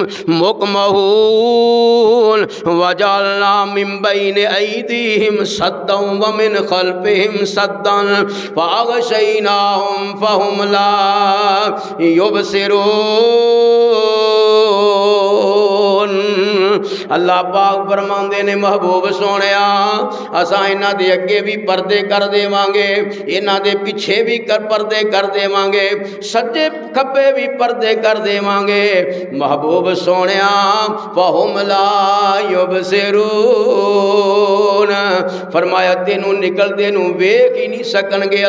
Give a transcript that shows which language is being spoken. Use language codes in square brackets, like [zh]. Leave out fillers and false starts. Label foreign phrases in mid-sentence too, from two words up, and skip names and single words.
[ar] مقمحون، وجعلنا من بين أيديهم سدا ومن خلفهم سدا فأغشيناهم فهم لا يبصرون. [pa] اللہ پاک فرماندے نے، محبوب سوہنیا اساں انہاں دے اگے بھی پردے کر دیوانگے، انہاں دے پچھے بھی پردے کر دیوانگے، سجے کھبے بھی پردے کر دیوانگے. محبوب سوہنیا [ar] فهم لا يبصرون, [pa] فرمایا تینوں نکلدے نوں ویکھ ہی نہیں سکنگے.